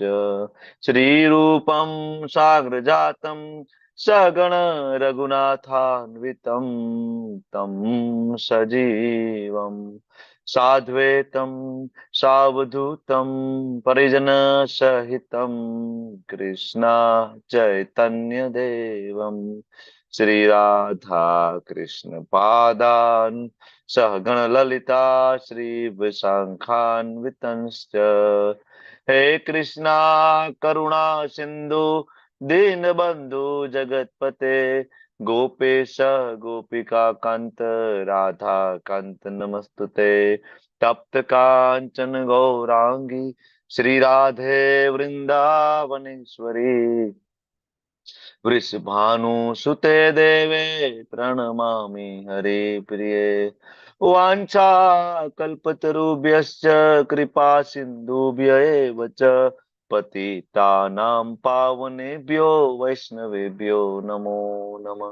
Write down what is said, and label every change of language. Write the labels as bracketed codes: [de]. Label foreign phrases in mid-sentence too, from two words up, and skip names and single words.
[sa] શ્રીરૂપમ સાગ્રજાતમ સગણ રઘુનાથાન્વિતમ તમ સજીવમ સાદ્વૈતમ સાવધૂતમ પરિજન સહિતમ કૃષ્ણ ચૈતન્ય દેવમ શ્રી રાધા કૃષ્ણ પાદાન સહગણ લલિતા શ્રી વિશાખાન્વિતંશ્ચ. હે કૃષ્ણ કરુણા સિંધુ દીનબંધુ જગતપતે गोपेश गोपिका कांत राधा कांत नमस्तुते तप्त कांचन गौरांगी श्री राधे वृंदावनेश्वरी वृषभानुसुते देवे प्रणमामि हरे प्रिये वाञ्छाकल्पतरुभ्यश्च कृपा सिन्धुभ्य एव च पतितानां पावनेभ्यो वैष्णवेभ्यो नमो नमः।